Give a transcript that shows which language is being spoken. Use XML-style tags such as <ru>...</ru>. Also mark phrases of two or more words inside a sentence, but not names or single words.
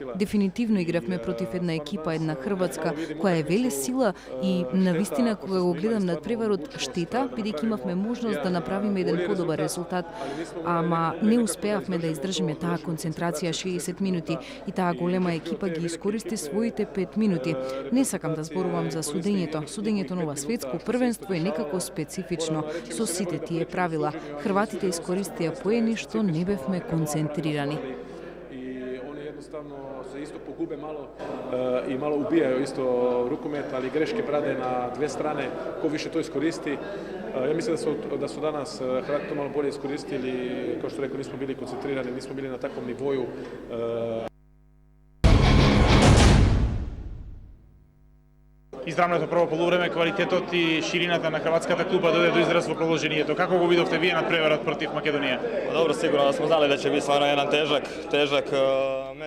<mk>Дефинитивно игравме против една екипа, една Хрватска, која е велесила и навистина кога го гледам надпреварот штета, бидејќи имавме можност да направиме еден подобар резултат, ама не успеавме да издржиме таа концентрација 60 минути и таа голема екипа ги искористи своите 5 минути. Не сакам да зборувам за судењето. Судењето на ова светско првенство е некако специфично со сите тие правила. Хрватите искористија поени што не бевме концентрирани.</mk> <sr>И они jednostavno se isto pogube malo i malo ubijaju isto rukomet, ali greške prade na dve strane, ko više to iskoristi. Ja mislim da su danas Hrvati to malo bolje iskoristili, kao što rekao, nismo bili koncentrirani, nismo bili na takvom nivoju.</sr> <mk>Изравнато прво полувреме, квалитетот и ширината на хрватската клуба дојде до израз во продолжението. Како го видовте вие надпреварот против Македонија? Добро, сигурно да сме знали да ќе биде стварно еден тежак меч.</mk>